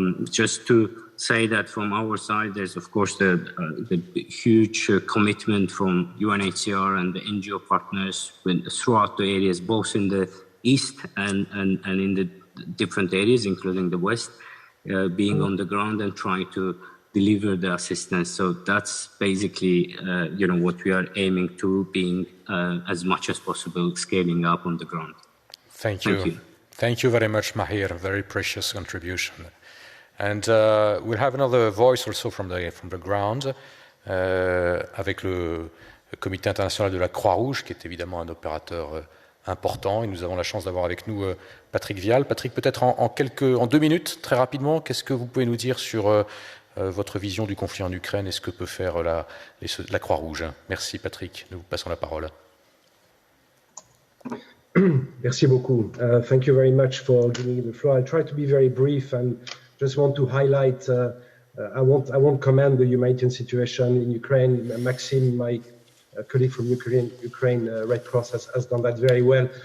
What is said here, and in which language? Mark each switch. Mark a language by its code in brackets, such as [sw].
[en] Just to say that from our side, there's of course the huge commitment from UNHCR and the NGO partners throughout the areas, both in the east and in the different areas, including the west, being on the ground and trying to deliver the assistance. So that's basically what we are aiming to, being as much as possible scaling up on the ground. Thank you. Thank you very much, Mahir. Very precious contribution. And we'll have another voice also from the ground, [fr] avec le Comité international de la Croix-Rouge, qui est évidemment un opérateur important. Et nous avons la chance d'avoir avec nous Patrick Vial. Patrick, peut-être en 2 minutes, très rapidement, qu'est-ce que vous pouvez nous dire sur votre vision du conflit en Ukraine et ce que peut faire la Croix-Rouge? Merci Patrick, nous vous passons la parole. Merci beaucoup. [en] Thank you very much for giving me the floor. I'll try to be very brief and just want to highlight, I won't comment the humanitarian situation in Ukraine. Maxime, my colleague from Ukraine Red Cross has done that very well.